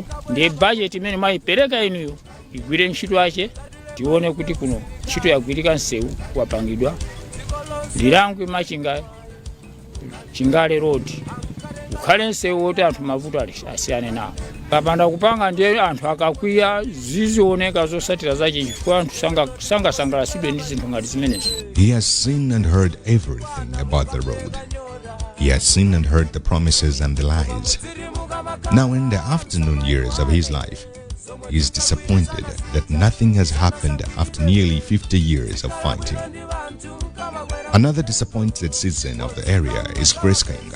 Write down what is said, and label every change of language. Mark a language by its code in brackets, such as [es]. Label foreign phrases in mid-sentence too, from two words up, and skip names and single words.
[ny] Ndiye budget imene mwayipereka inuyo igwire ntchito yake, tione kuti kuno ntchito yagwirika, nsewu wapangidwa. Lilangwe Machinga Chingale Road ukhale nsewu woti anthu mavuto asiyane nawo. Kapanda kupanga ndiye anthu akakwiya zizioneka zosatira zache chifukwa anthu sangasangalasidwe ndi zinthu ngati zimenezo. [en] He has seen and heard everything about the road. He has seen and heard the promises and the lies. Now in the afternoon years of his life, he is disappointed that nothing has happened after nearly 50 years of fighting. Another disappointed citizen of the area is Grace Kainga.